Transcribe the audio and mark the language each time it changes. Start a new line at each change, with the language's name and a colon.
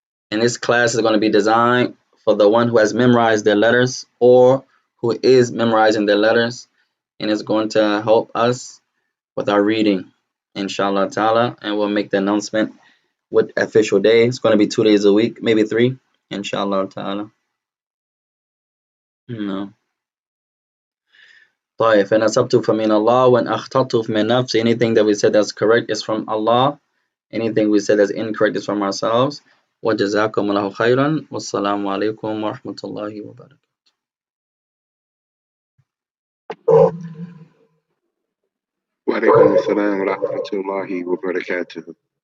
English: And this class is going to be designed for the one who has memorized their letters or who is memorizing their letters, and it's going to help us with our reading, inshallah ta'ala. And we'll make the announcement with official day. It's going to be 2 days a week, maybe 3, inshallah ta'ala. No.
Arabic: طيب فإن أصبت فمن الله وإن أخطأت فمن نفسي.
English: Anything that we said that's correct is from Allah. Anything we said that's incorrect is from ourselves.
Arabic: وجزاكم الله خيرا والسلام عليكم ورحمة الله وبركاته. وعليكم السلام ورحمة الله وبركاته.